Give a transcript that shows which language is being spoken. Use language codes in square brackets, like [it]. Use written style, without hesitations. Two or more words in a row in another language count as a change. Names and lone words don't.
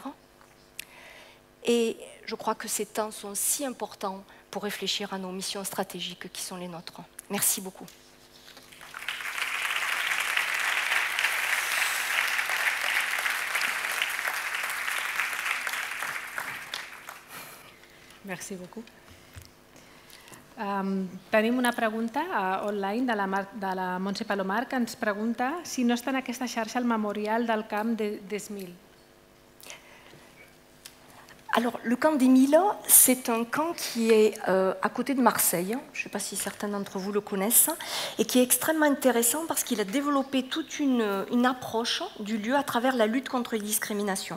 [fr] Et je crois que ces temps sont si importants pour réfléchir à nos missions stratégiques qui sont les nôtres. Merci beaucoup. Merci beaucoup. [ca] Tenim una pregunta online de la Montse Palomar que ens pregunta si no està en aquesta xarxa el memorial del camp d'Esmil. [fr] Alors, le camp d'Esmil, c'est un camp qui est à côté de Marseille. Je ne sais pas si certains d'entre vous le connaissent. Et qui est extrêmement intéressant parce qu'il a développé toute une approche du lieu à travers la lutte contre les discriminations.